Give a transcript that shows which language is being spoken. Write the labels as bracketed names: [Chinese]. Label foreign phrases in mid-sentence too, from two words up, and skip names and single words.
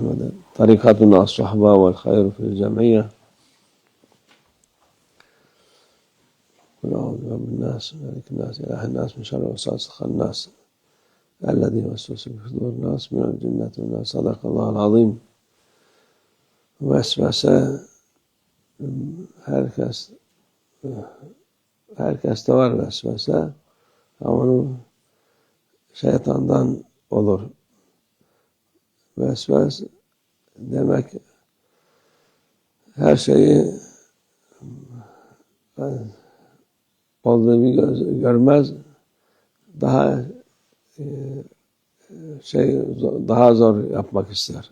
[Arabic] مدد طريقتنا الصحبة والخير في الجمعية. قل أعوذ برب الناس مالك الناس إله الناس من شر وسواس الناس الذي يوسوس في صدور الناس من الجنة والناس. صدق الله العظيم. [Turkish] Vesvese herkeste var vesvese, ama onu şeytandan olur. Vesves demek her şeyi olduğu gibi görmez, daha daha zor yapmak ister.